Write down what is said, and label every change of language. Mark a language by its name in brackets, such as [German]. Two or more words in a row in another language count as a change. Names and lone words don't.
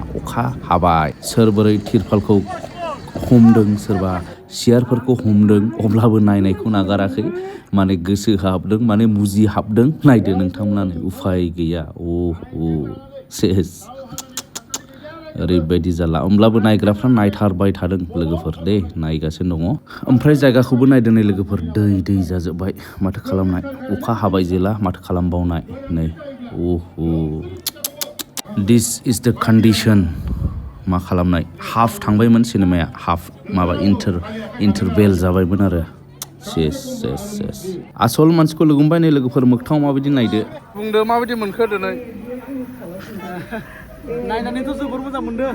[Bodo] अखा हाबाय सोर बोरै तिरपालखौ हमदों सोरबा सियारफोरखौ हमदों अब्लाबो नायनायखौ नागाराखै माने गोसो हाबदों माने मुजि हाबदों नायदो नोंथांमोनानो उफाय गैया सेस ओरैबायदि जाला होमब्लाबो नायग्राफ्रा नायथारबाय थादों लोगोफोर दे नायगासिनो दङ ओमफ्राय जायगाखौबो नायदों नै लोगोफोर दै जाजोब्बाय माथो खालामनाय अखा हाबाय जेला माथो खालामबावनाय नै [English] this is the condition [Bodo] मा खालामनाय हाफ थांबायमोन सिनेमाया हाफ माबा इन्टारभेल जाबायमोन आरो सेस आसल मानसिखौ लोगो मोनबाय नै लोगोफोर मोगथाङाव माबायदि नायदो बुंदो माबायदि मोनखो दिनै नायनानैथ' जोबोर मोजां मोनदों